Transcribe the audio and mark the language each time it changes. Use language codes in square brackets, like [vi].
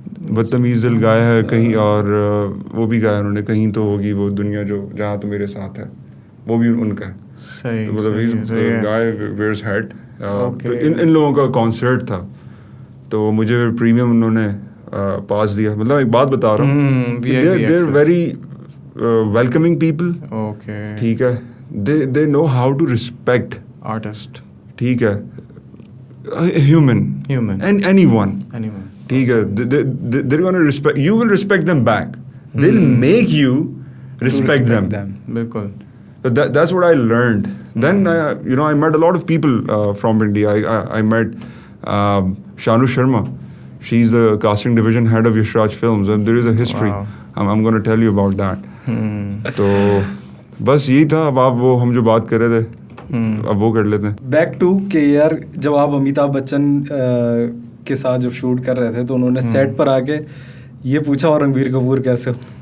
[ur] بدتمیز دل گایا ہے کہیں, اور وہ بھی گایا انہوں نے کہیں تو ہوگی وہ دنیا جو جہاں تو میرے ساتھ ہے, وہ بھی ان کا ہے. مطلب گائے ویئرز ہیڈ. تو ان لوگوں کا کانسرٹ تھا, تو مجھے پریمیم انہوں نے پاس دیا. مطلب ایک بات بتا رہا ہوں, [en] They are very welcoming people. [ur] ٹھیک ہے, [en] they know how to respect artist. [ur] ٹھیک ہے, [en] human and anyone. [ur] ٹھیک ہے, [en] they're going to respect you, will respect them back. They'll make you respect them. [ur] بالکل. [en] That's what I learned. Then I met a lot of people from India. I met Shanu Sharma. She's the casting division head of Yash Raj Films, and there is a history. I'm going to tell you about that. [ur] تو بس یہی تھا. اب آپ وہ ہم جو بات کر رہے تھے اب وہ کر لیتے ہیں. بیک ٹو کہ یار جب آپ امیتابھ بچن کے ساتھ جب شوٹ کر رہے تھے تو انہوں نے سیٹ پر آ کے یہ پوچھا اور رنبیر کپور کیسے ہو.